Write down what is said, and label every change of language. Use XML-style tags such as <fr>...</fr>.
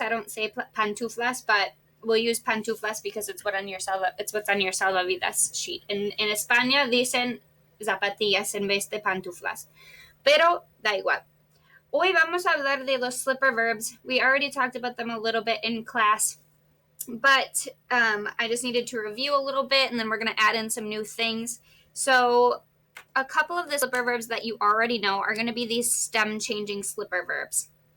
<en>I don't say pantuflas, but we'll use pantuflas because it's what's on your salvavidas sheet.</en> <es>En España dicen zapatillas en vez de pantuflas, pero da igual. Hoy vamos a hablar de los slipper verbs.</es> <en>We already talked about them a little bit in class, but I just needed to review a little bit, and then we're going to add in some new things. So a couple of the slipper verbs that you already know are going to be these stem-changing slipper verbs.</en>